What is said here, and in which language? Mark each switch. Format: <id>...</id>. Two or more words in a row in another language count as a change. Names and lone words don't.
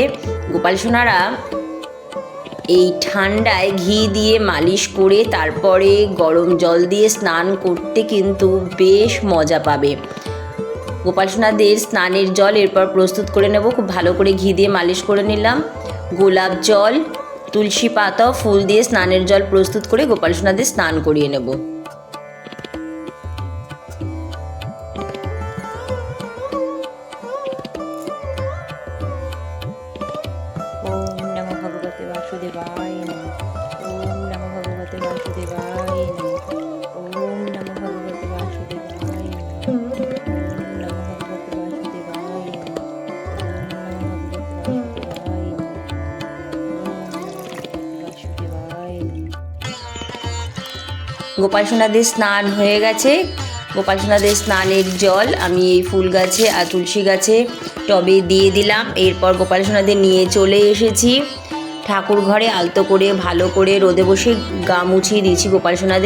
<bn>গোপাল সোনারা এই ঠান্ডায় ঘি দিয়ে মালিশ করে তারপরে গরম জল দিয়ে স্নান করতে কিন্তু বেশ মজা পাবে। গোপাল সোনাদের স্নানের জল এরপর প্রস্তুত করে নেব। খুব ভালো করে ঘি দিয়ে মালিশ করে নিলাম। গোলাপ জল, তুলসী পাতা, ফুল দিয়ে স্নানের জল প্রস্তুত করে গোপাল সোনাদের স্নান করিয়ে নেব।</bn> <sa>বাসুদেবায় নমঃ। ওম নমঃ ভগবতে বাসুদেবায় নমঃ। ওম নমঃ ভগবতে বাসুদেবায় নমঃ। ওম নমঃ ভগবতে বাসুদেবায় নমঃ। ওম নমঃ ভগবতে বাসুদেবায় নমঃ।</sa> <bn>গোপাল সোনাদের স্নান হয়ে গেছে। গোপাল সোনাদের স্নানের জল আমি এই ফুল গাছে আর তুলসী গাছে টবে দিয়ে দিলাম। এরপর গোপাল সোনাদের নিয়ে চলে এসেছি ঠাকুর ঘরে। আলতো করে ভালো করে রোদে বসে গা মুছিয়ে দিয়েছি গোপাল সোনাদের।</bn>